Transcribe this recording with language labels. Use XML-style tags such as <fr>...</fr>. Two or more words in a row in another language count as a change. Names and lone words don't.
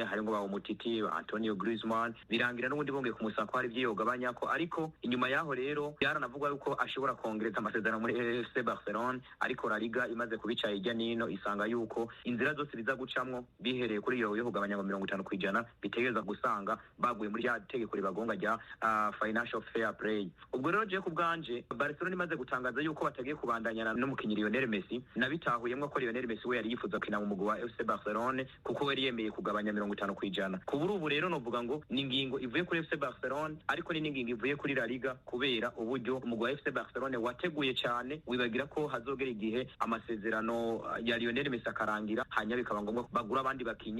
<rn>Harimo ba Umutiti, Antonio Griezmann, birangira n'ubundi bongeye kumusaka hari byiyogabanya ko, ariko inyuma yaho rero yaranavuga yuko ashobora kongereza amasezerano muri FC Barcelona, ariko La Liga imaze kubica ijya nino isanga yuko inzira zose biza gucamwo bihereye kuri iyo kugabanya 50% bitegereza gusanga baguye muri ya tegeko ribagonga rya</rn> <en>financial fair play.</en> <rn>Ubwo rero je ku bwanje Barcelona imaze gutangaza yuko batagiye kubandanyana n'umukinyi Lionel Messi, nabitahuyemwe ko Lionel Messi we yari yifuza kina mu mugwi wa FC Barcelona kuko yari yemeye kugabanya 50%. Ku ubu rero novuga ngo ni ingingo ivuye kuri FC Barcelona, ariko ni ingingo ivuye kuri La Liga kubera uburyo umugwi wa FC Barcelona wateguye cyane, wibagira ko hazogera igihe amasezerano ya Lionel Messi akarangira hanyuma bikaba ngombwa bagura abandi bakinyi.</rn>